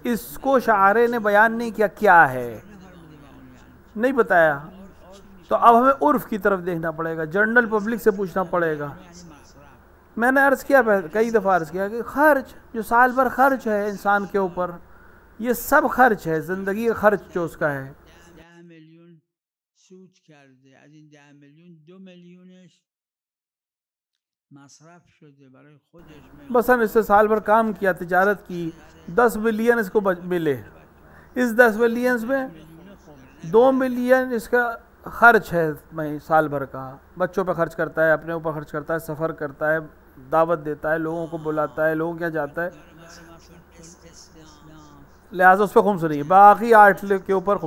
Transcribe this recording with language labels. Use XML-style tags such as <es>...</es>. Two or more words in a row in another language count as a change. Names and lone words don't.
<ur>اس کو شاعرے نے بیان نہیں کیا کیا ہے، نہیں بتایا، تو اب ہمیں عرف کی طرف دیکھنا پڑے گا،</ur> <en>general public</en> <ur>سے پوچھنا پڑے گا۔ میں نے عرض کیا، کئی دفعہ عرض کیا کہ خرچ جو سال بھر خرچ ہے انسان کے اوپر، یہ سب خرچ ہے، زندگی کا خرچ جو اس کا ہے۔</ur> <fa>10 میلیون سود کرده، از این 10 میلیون 2 میلیونش مصرف شده برای خودش،</fa> <ur>مثلا اس سے سال بھر کام کیا، تجارت کی، 10 ملین اس کو ملے، اس 10 ملین میں 2 ملین اس کا خرچ ہے سال بھر کا، بچوں پہ خرچ کرتا ہے، اپنے اوپر خرچ کرتا ہے، سفر کرتا ہے، دعوت دیتا ہے، لوگوں کو بلاتا ہے، لوگوں کے یہاں جاتا ہے، لہٰذا اس پہ خمس نہیں ہے، باقی 8 کے اوپر خمس۔</ur>